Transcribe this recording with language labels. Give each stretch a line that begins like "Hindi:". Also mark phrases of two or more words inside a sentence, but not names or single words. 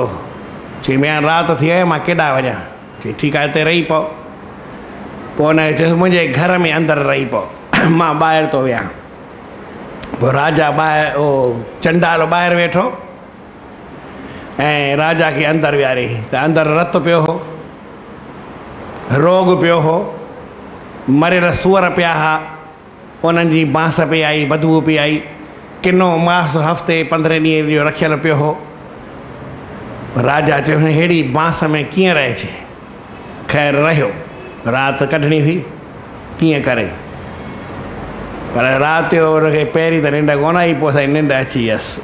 Sindhi: चई मैं राति थी वई, मां केॾांहुं वञा? चई ठीकु आहे हिते रही पओ। पोइ हुनखे चयोसि मुंहिंजे घर में अंदरि रही पओ, मां ॿाहिरि थो वियां। पोइ राजा ॿाहिरि, ओ चंडाल ॿाहिरि वेठो ऐं राजा खे अंदरि विहारे, त अंदरि रतु पियो हो, रोग पियो हो, मरियल सूअर पिया हुआ, उन्हनि जी बांस पई आई, बदबू पई आई, किनो मांस हफ़्ते 15 ॾींहं जो रखियलु पियो हो। राजा चयो अहिड़ी बांस में कीअं रहिजे? ख़ैर रहियो, राति कढणी हुई कीअं करे, पर राति जो उनखे पहिरीं त निंड कोन आई, पोइ साईं निंड अची वियसि।